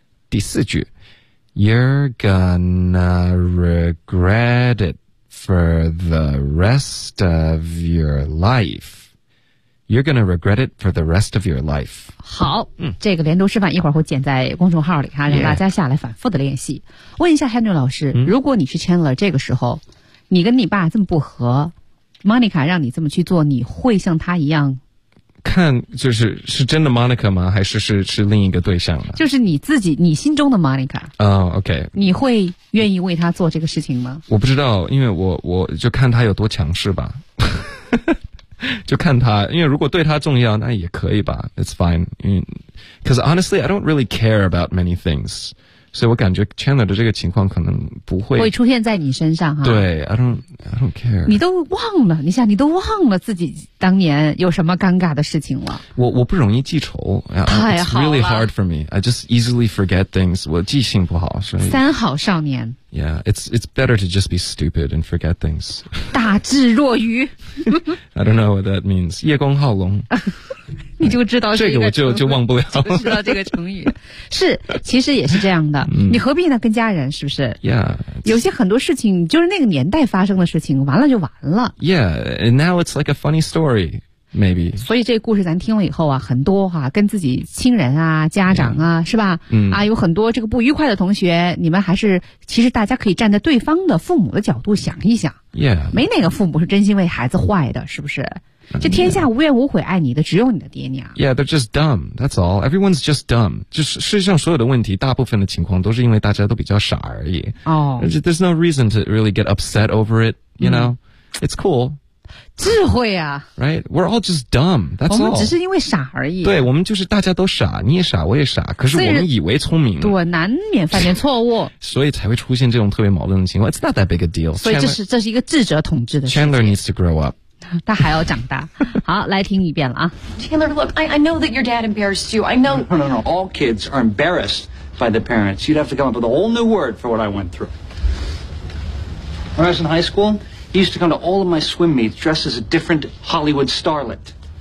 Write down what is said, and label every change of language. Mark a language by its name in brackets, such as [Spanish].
[Chinese] 第四句 [English] You're gonna regret it for the rest of your life. You're gonna regret it for the rest of your life. [Chinese] 好、这个连读示范一会儿会剪在公众号里哈让大家下来反复的练习。 [English] Yeah. [Chinese] 问一下 Henry 老师、如果你是 Chandler 这个时候你跟你爸这么不和 ,Monica 让你这么去做你会像他一样看就是是真的 Monica 吗？还是是另一个对象呢？就是你自己，你心中的 Monica。 OK。你会愿意为他做这个事情吗？我不知道，因为我就看他有多强势吧。就看他，因为如果对他重要，那也可以吧。 [English] It's fine. Because honestly, I don't really care about many things. [Chinese] 所以我感觉 Chandler 的这个情况可能不会出现在你身上哈。对， [English] I don't care. [Chinese] 你都忘了，你想，你都忘了自己当年有什么尴尬的事情了。我不容易记仇。太好了。 [English] It's really hard for me. I just easily forget things. [Chinese] 我记性不好，所以。三好少年。 [English] Yeah, it's better to just be stupid and forget things. [Chinese] 大智若愚。 [English] I don't know what that means. [Chinese] 夜光好龙。你就知道这个我就忘不了。知道这个成语。是，其实也是这样的。你何必呢跟家人，是不是？ [English] Yeah. [Chinese] 有些很多事情就是那个年代发生的事情，完了就完了。 [English] Yeah, and now it's like a funny story, maybe. [Chinese] 所以这个故事咱听了以后啊，很多啊，跟自己亲人啊，家长啊， [English] yeah. [Chinese] 是吧？啊，有很多这个不愉快的同学，你们还是，其实大家可以站在对方的父母的角度想一想。 [English] Yeah. [Chinese] 没哪个父母是真心为孩子坏的，是不是？这天下无怨无悔爱你的只有你的爹娘。 [English] Yeah, they're just dumb, that's all. Everyone's just dumb. [Chinese] 就是世界上所有的问题大部分的情况都是因为大家都比较傻而已。 [English] Oh. There's no reason to really get upset over it, you know? It's cool. [Chinese] 智慧啊。 [English] Right? We're all just dumb, that's all. [Chinese] 我们只是因为傻而已。对，我们就是大家都傻，你也傻，我也傻，可是我们以为聪明。对，难免犯点错误。所以才会出现这种特别矛盾的情况。 [English] It's not that big a deal. [Chinese] 所以这是一个智者统治的事 [English] 情。Chandler needs to grow up. [Chinese] 他还要长大。好，来听一遍了啊。 [English] Chandler, look, I know that your dad embarrassed you. I know. No. All kids are embarrassed by the parents. You'd have to come up with a whole new word for what I went through. When I was in high school, he used to come to all of my swim meets dressed as a different Hollywood starlet.